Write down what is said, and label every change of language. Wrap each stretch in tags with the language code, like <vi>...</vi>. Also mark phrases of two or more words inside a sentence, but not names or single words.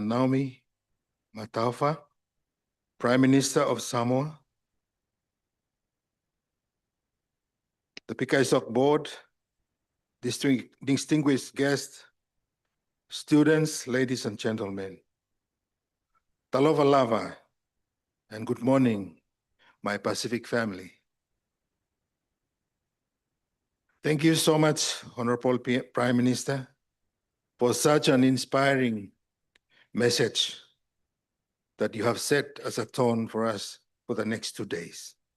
<en>Naomi Mataafa, Prime Minister of Samoa, the PICISOC Board, distinguished guests, students, ladies and gentlemen.</en> <sm>Talofa lava</sm> <en>and good morning, my Pacific family. Thank you so much, Honorable Prime Minister, for such an inspiring message that you have set as a tone for us for the next 2 days.</en>